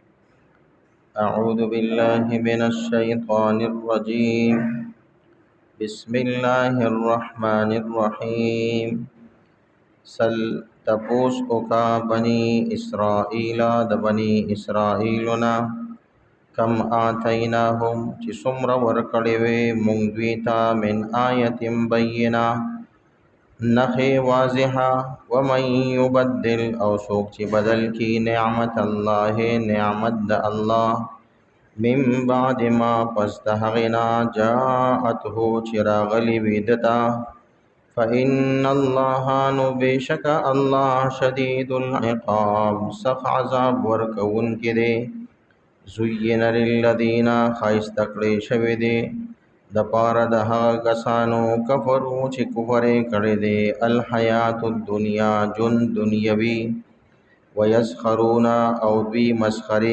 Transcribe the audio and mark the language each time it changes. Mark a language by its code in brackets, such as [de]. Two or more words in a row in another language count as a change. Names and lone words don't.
[ar] اعوذ بالله من الشیطان الرجیم بسم الله الرحمن الرحیم سل [ps] تپوس اوکا [ar] بنی اسرائیل د بنی اسرائیلنا کم آتیناهم [ps] چې څومره ورکړې وې مونږ دوی ته [ar] من آیت بینه [ps] نخې واضحه [ar] ومن یبدل [ps] او څوک چې بدل کی [ar] نعمت الله [ps] نعمت د الله [ar] من بعد ما [ps] پس د هغې نه جاءته چې راغلی وي دته [ar] فإن الله [ps] نو بېشک الله [ar] شدید العقاب [ps] سخت عذاب ورکوونکی دی. [ar] زین للذین [ps] ښایسته کړی شوی دی د پاره د هغه کسانو کفرو چې کفر یې کړی دی [ar] الحیات الدنیا [ps] ژوند دنیوي ویسخرون او دوی مسخرې